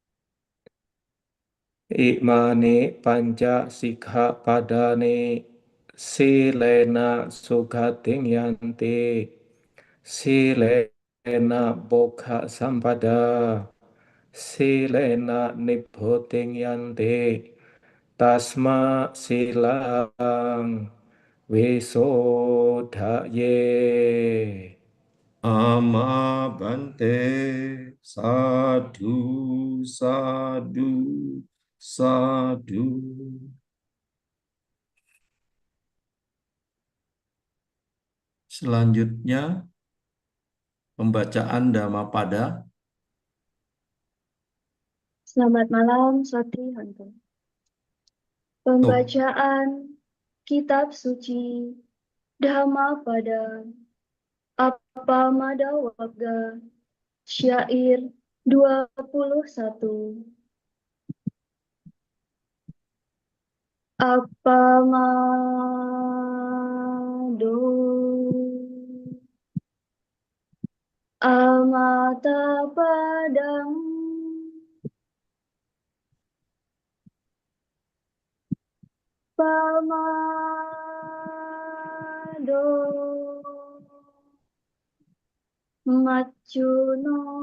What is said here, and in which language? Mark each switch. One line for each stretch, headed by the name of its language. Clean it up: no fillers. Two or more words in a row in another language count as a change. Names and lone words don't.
Pali: Imane panca sikkhapadane silena sugating yanti silena bokha sampada silena nibboding yanti tasma silang wisodhaye. Ama Bante, Sadhu, Sadhu, Sadhu.
Indonesian: Selanjutnya, pembacaan Dhammapada. Selamat malam, Satri Hantu. Pembacaan Kitab Suci Dhammapada Appamadawarga Syair 21.
Pali: Appamado amata padang pamado macuno